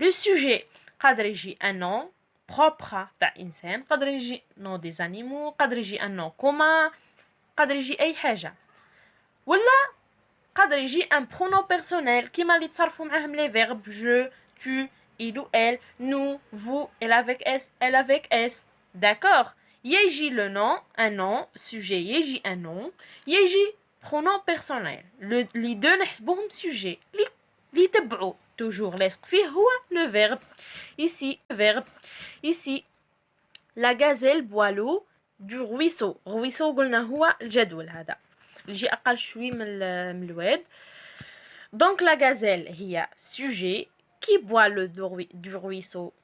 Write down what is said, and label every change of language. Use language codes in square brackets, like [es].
[fr] Le sujet [ar] قادر يجي [fr] un nom propre [ar] تاع انسان قادر يجي [fr] nom des animaux قادر يجي un nom commun [ar] قادر يجي اي حاجه ولا قادر يجي [fr] un pronom personnel [ar] كيما اللي تصرفوا معاهم [fr] les verbes je tu il ou elle nous vous elle avec s elle avec s. D'accord. [ar] يجي [fr] le nom un nom sujet يجي un nom يجي pronom personnel. les deux [ar] نحسبوهم sujet اللي يتبعوا toujours لاصق فيه هو le verbe. [fr] Ici la gazelle boit l'eau du ruisseau. [ar] ruisseau قلنا هو الجدول هذا يجي اقل شوي من الواد. [fr] donc la gazelle [ar] هي [fr] sujet qui boit l'eau du ruisseau.